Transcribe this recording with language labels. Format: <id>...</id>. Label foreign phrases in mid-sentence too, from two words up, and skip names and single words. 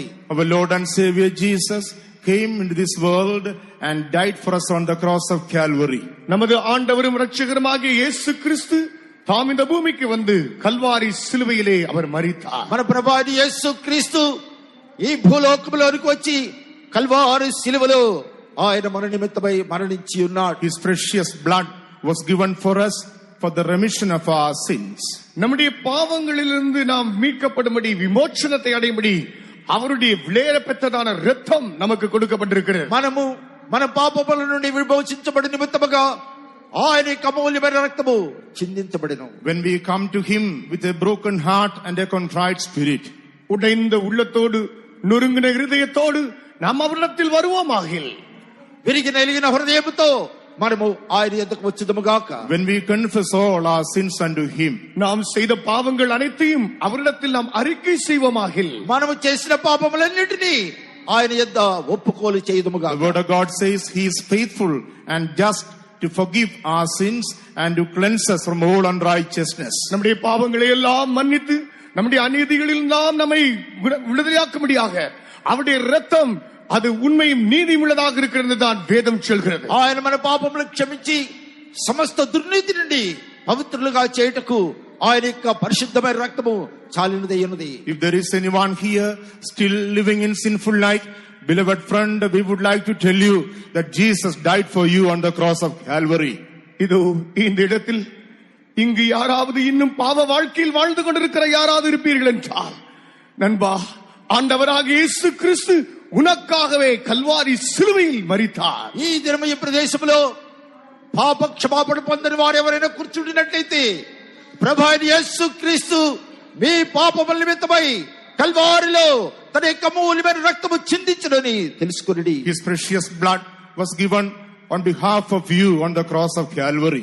<en>Our Lord and Savior Jesus came into this world and died for us on the cross of Calvary.</en> <ta>நமது ஆண்டவரும் இரட்சகருமாகிய இயேசு கிறிஸ்து தாம் இந்த பூமிக்கு வந்து கல்வாரி சிலுவையிலே அவர் மரித்தார்.</ta> <te>మన ప్రభువైన యేసు క్రీస్తు ఈ భూలోకములోనికి వచ్చి కల్వారి సిలువలో ఆయన మన నిమిత్తమై మరణించి ఉన్నాడు.</te> <en>His precious blood was given for us for the remission of our sins.</en> <ta>நம்முடைய பாவங்களிலிருந்து நாம் மீட்கப்படும்படி விமோச்சனத்தை அடையும்படி அவருடைய விலையேற பெற்றதான இரத்தம் நமக்கு கொடுக்கப்பட்டிருக்கிறது.</ta> <te>మనము మన పాపముల నుండి విమోచించబడి నిమిత్తముగా ఆయన యొక్క అమూల్యమైన రక్తము చిందించబడెను.</te> <en>When we come to him with a broken heart and a contrite spirit,</en> <ta>உடைந்த உள்ளத்தோடு நொறுங்கின இருதயத்தோடு நாம் அவரிடத்தில் வருவோமாகில்,</ta> <te>విరిగి నలిగిన హృదయముతో మనము ఆయన యొద్దకు వచ్చుదుముగాక.</te> <en>when we confess all our sins unto him,</en> <ta>நாம் செய்த பாவங்கள் அனைத்தையும் அவரிடத்தில் நாம் அறிக்கை செய்வோமாகில்,</ta> <te>మనము చేసిన పాపములన్నిటినీ ఆయన యొద్ద ఒప్పుకోలు చేయుదుముగాక.</te> <en>the word of God says he is faithful and just to forgive our sins and to cleanse us from all unrighteousness.</en> <ta>நம்முடைய பாவங்களை எல்லாம் மன்னித்து நம்முடைய அநீதிகளில் நாம் நம்மை விடுதலையாக்கும்படியாக அவருடைய இரத்தம் அது உண்மையும் நீதியும் உள்ளதாக இருக்கிறது தான் வேதம் சொல்கிறது.</ta> <te>ఆయన మన పాపములు క్షమించి సమస్త దుర్నీతి నుండి పవిత్రులుగా చేయుటకు ఆయన యొక్క పరిశుద్ధమైన రక్తము చాలినదై ఉన్నది.</te> <en>If there is anyone here still living in sinful life, beloved friend, we would like to tell you that Jesus died for you on the cross of Calvary.</en> <ta>இதோ இந்த இடத்தில் இங்கு யாராவது இன்னும் பாவ வாழ்க்கையில் வாழ்ந்து கொண்டிருக்கிற யாராவது இருப்பீர்கள் என்றால், நண்பா, ஆண்டவராக இயேசு கிறிஸ்து உனக்காகவே கல்வாரி சிலுவையில் மரித்தார்.</ta> <te>ఈ దినము ఈ ప్రదేశంలో పాప క్షమాపణ పొందని వారు ఎవరైనా కూర్చుండినట్లయితే ప్రభువైన యేసు క్రీస్తు మీ పాపముల నిమిత్తమై కల్వారిలో తన యొక్క అమూల్యమైన రక్తము చిందించునని తెలుసుకొనుడి.</te> <en>His precious blood was given on behalf of you on the cross of Calvary.</en>